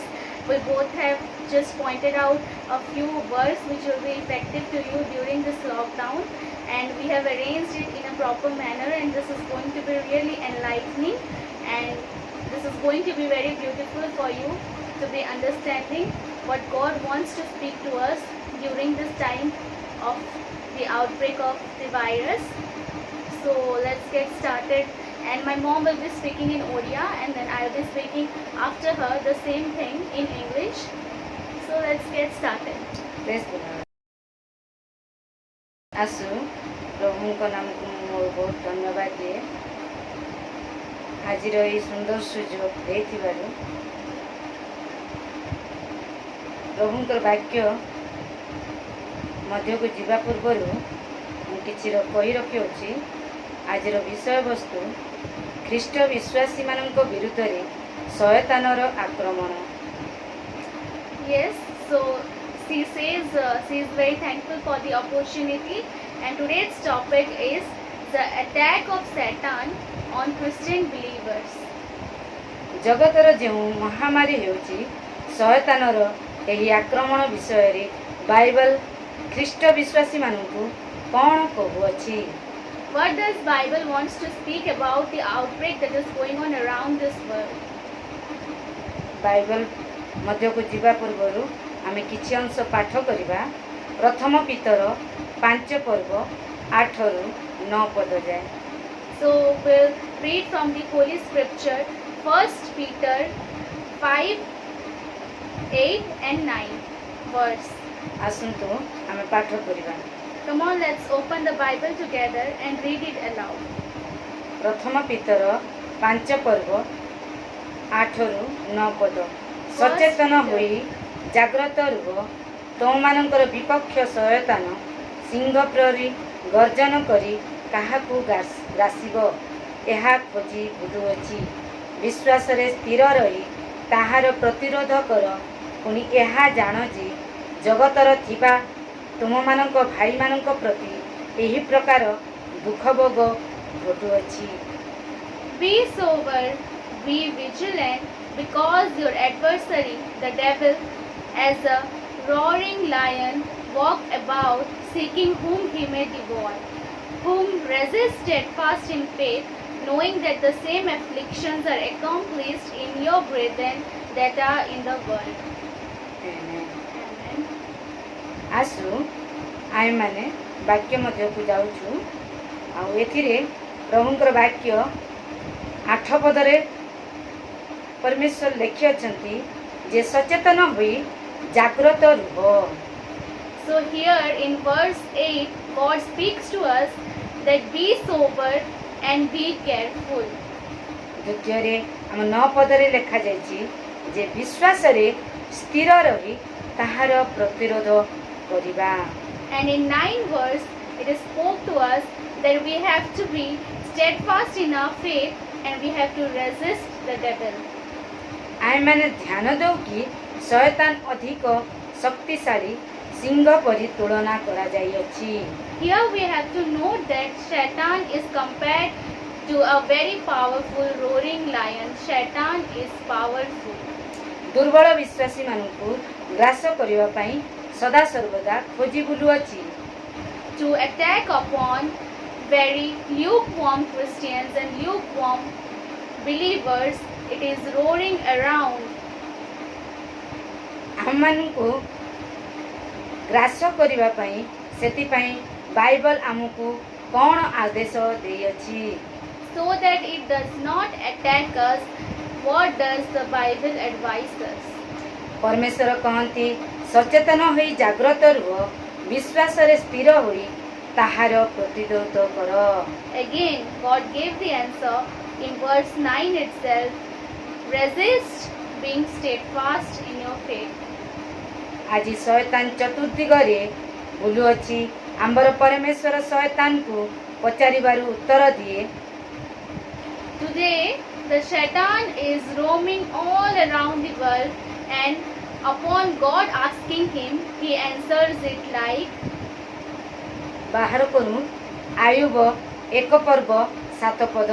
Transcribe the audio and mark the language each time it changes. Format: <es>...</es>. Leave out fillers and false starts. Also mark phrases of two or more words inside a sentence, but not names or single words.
<en>We both have just pointed out a few words which will be effective to you during this lockdown, and we have arranged it in a proper manner, and this is going to be really enlightening, and this is going to be very beautiful for you to be understanding what God wants to speak to us during this time of the outbreak of the virus. So let's get started, and my mom will be speaking in Odia, and then I will be speaking after her the same thing in English. So let's get started. Praise the Lord.</en> <or>आसु प्रभुଙ୍କ ନାମକୁ ମୁଁ ବହୁତ ଧନ୍ୟବାଦ ଦିଏ ଆଜିର ଏହି ସୁନ୍ଦର ସୁଯୋଗ ଦେଇଥିବାରୁ। ପ୍ରଭୁଙ୍କର ବାକ୍ୟ ମଧ୍ୟକୁ ଯିବା ପୂର୍ବରୁ ମୁଁ କିଛି କହି ରଖିଅଛି। ଆଜିର ବିଷୟବସ୍ତୁ ଖ୍ରୀଷ୍ଟ ବିଶ୍ୱାସୀମାନଙ୍କ ବିରୁଦ୍ଧରେ ଶୟତାନର ଆକ୍ରମଣ।</or> <en>Yes, so she says she is very thankful for the opportunity, and today's topic is the attack of Satan on Christian believers.</en> <or>ଜଗତର ଯେଉଁ ମହାମାରୀ ହେଉଛି ଶୟତାନର ଏହି ଆକ୍ରମଣ ବିଷୟରେ ବାଇବଲ ଖ୍ରୀଷ୍ଟ ବିଶ୍ୱାସୀମାନଙ୍କୁ କ'ଣ କହୁଅଛି?</or> <en>What does Bible wants to speak about the outbreak that is going on around this world?</en> <or>ବାଇବଲ ମଧ୍ୟକୁ ଯିବା ପୂର୍ବରୁ ଆମେ କିଛି ଅଂଶ ପାଠ କରିବା। ପ୍ରଥମ ପିତର 5 ପର୍ବ 8ରୁ 9 ପଦ ଯାଏ।</or> <en>So we'll read from the Holy Scripture, 1 Peter 5, 8 and 9 verse.</en> <or>ଆସନ୍ତୁ ଆମେ ପାଠ କରିବା।</or> <en>Come on, let's open the Bible together and read it aloud.</en> <or>ପ୍ରଥମ ପିତର 5 ପର୍ବ 8ରୁ 9 ପଦ। ସଚେତନ ହୋଇ ଜାଗ୍ରତ ରୁହ, ତୁମମାନଙ୍କର ବିପକ୍ଷ ଶୟତାନ ସିଂହ ପରି ଗର୍ଜନ କରି କାହାକୁ ଗ୍ରାସିବ ଏହା ଖୋଜି ବୁଲୁଅଛି। ବିଶ୍ୱାସରେ ସ୍ଥିର ରହି ତାହାର ପ୍ରତିରୋଧ କର। ପୁଣି ଏହା ଜାଣ ଯେ ଜଗତର ଥିବା ତୁମମାନଙ୍କ ଭାଇମାନଙ୍କ ପ୍ରତି ଏହି ପ୍ରକାର ଦୁଃଖ ଭୋଗ ଘଟୁଅଛି।</or> <en>Be sober, be vigilant, because your adversary, the devil, as a roaring lion, walks about seeking whom he may devour, whom resist steadfast in faith, knowing that the same afflictions are accomplished in your brethren that are in the world. Amen.</en> <or>ଆସୁ ଆମେମାନେ ବାକ୍ୟ ମଧ୍ୟକୁ ଯାଉଛୁ। ଆଉ ଏଥିରେ ପ୍ରଭୁଙ୍କର ବାକ୍ୟ 8 ପଦରେ ପରମେଶ୍ୱର ଲେଖିଅଛନ୍ତି ଯେ ସଚେତନ ହୋଇ ଜାଗ୍ରତ ରୁହ।</or> <en>So here in verse 8, God speaks to us that be sober and be careful.</en> <or>ଦ୍ୱିତୀୟରେ ଆମ 9 ପଦରେ ଲେଖାଯାଇଛି ଯେ ବିଶ୍ୱାସରେ ସ୍ଥିର ରହି ତାହାର ପ୍ରତିରୋଧ କରିବା।</or> <en>And in 9 verse, it is spoke to us that we have to be steadfast in our faith and we have to resist the devil.</en> <or>ଆମେମାନେ ଧ୍ୟାନ ଦେଉ କି ଶୟତାନ ଅଧିକ ଶକ୍ତିଶାଳୀ ସିଂହ ପରି ତୁଳନା କରାଯାଇଅଛି।</or> <en>Here we have to note that Satan is compared to a very powerful roaring lion. Satan is powerful.</en> <or>ଦୁର୍ବଳ ବିଶ୍ୱାସୀମାନଙ୍କୁ ଗ୍ରାସ କରିବା ପାଇଁ ସଦାସର୍ବଦା ଖୋଜି ବୁଲୁଅଛି।</or> <en>To attack upon very lukewarm Christians and lukewarm believers, it is roaring around.</en> <or>ଆମମାନଙ୍କୁ ଗ୍ରାସ କରିବା ପାଇଁ ସେଥିପାଇଁ ବାଇବଲ ଆମକୁ କ'ଣ ଆଦେଶ ଦେଇଅଛି?</or> <en>So that it does not attack us, what does the Bible advise us?</en> <or>ପରମେଶ୍ୱର କହନ୍ତି ସଚେତନ ହୋଇ ଜାଗ୍ରତ ରୁହ, ବିଶ୍ୱାସରେ ସ୍ଥିର ହୋଇ ତାହାର ପ୍ରତିରୋଧ କର।</or> <en>Again, God gave the answer in verse 9 itself. Resist, being steadfast in your faith.</en> <or>ଆଜି ଶୟତାନ ଚତୁର୍ଦିଗରେ ବୁଲୁଅଛି। ଆମର ପରମେଶ୍ୱର ଶୟତାନକୁ ପଚାରିବାରୁ ଉତ୍ତର ଦିଏ।</or> <en>Today, the Satan is roaming all around the world, and upon God asking him, he answers it like,</en> <or>ବାହାର କରୁଁ ଆୟୁବ 1 ପର୍ବ 7 ପଦ।</or>